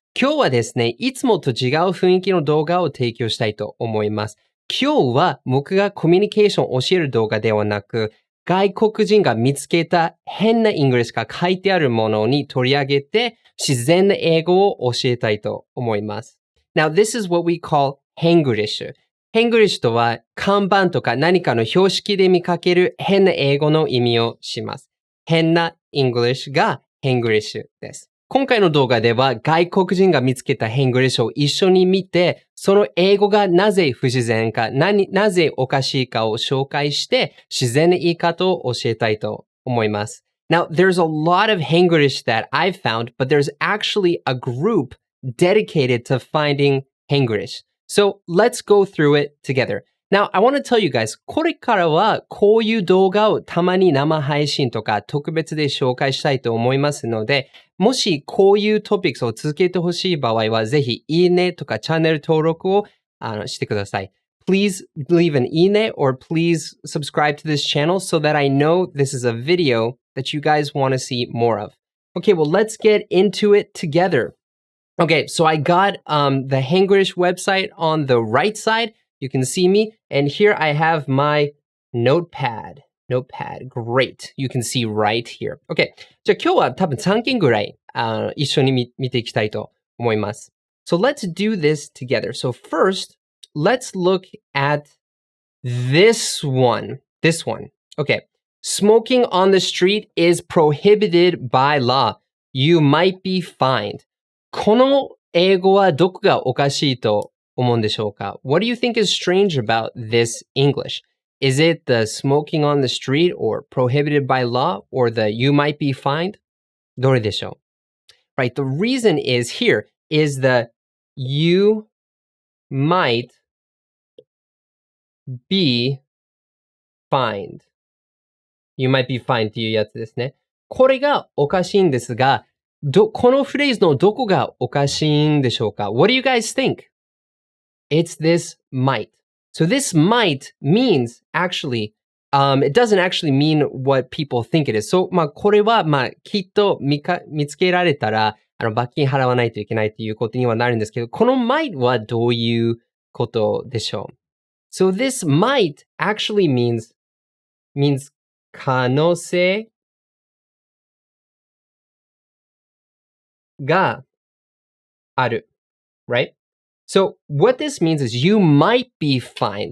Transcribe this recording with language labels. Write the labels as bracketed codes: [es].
[ja] 今日はですね、いつもと違う雰囲気の動画を提供したいと思います。今日は僕がコミュニケーションを教える動画ではなく、外国人が見つけた変なイングリッシュが書いてあるものに取り上げて、自然な英語を教えたいと思います。 [en] Now, this is what we call 変グリッシュ。 [ja] 変グリッシュとは、看板とか何かの標識で見かける変な英語の意味をします。変なイングリッシュが変グリッシュです。今回の動画では、外国人が見つけた変グリッシュを一緒に見て、その英語がなぜ不自然か、なぜおかしいかを紹介して、自然な言い方を教えたいと思います。 [en] Now, there's a lot of Henglish that I've found, but there's actually a group dedicated to finding Henglish. So let's go through it together. Now, I want to tell you guys, [ja] これからはこういう動画をたまに生配信とか特別で紹介したいと思いますので、もしこういうトピックスを続けてほしい場合は、ぜひいいねとかチャンネル登録をしてください。 [en] Please leave an いいね or please subscribe to this channel so that I know this is a video that you guys want to see more of. Okay, well, let's get into it together.Okay, so I got the Henglish website on the right side. You can see me. And here I have my notepad. Great. You can see right here. Okay. [ja] じゃあ今日は多分3件ぐらい一緒に見ていきたいと思います。 [en] So let's do this together. So first, let's look at this one. Okay. Smoking on the street is prohibited by law. You might be fined. [ja] この英語はどこがおかしいと思うんでしょうか？ [en] What do you think is strange about this English? Is it the smoking on the street or prohibited by law or the you might be fined? [ja] どれでしょう？ [en] Right, the reason is here is the you might be fined. You might be fined [ja] っていうやつですね。これがおかしいんですが、このフレーズのどこがおかしいんでしょうか？ [en] What do you guys think? It's this might. So this might means actually, it doesn't actually mean what people think it is. [ja] So, これは、きっと見つけられたら、罰金払わないといけないということにはなるんですけど、この might はどういうことでしょう？ [en] So this might actually means [ja] 可能性がある。 [en] Right? So what this means is you might be fined.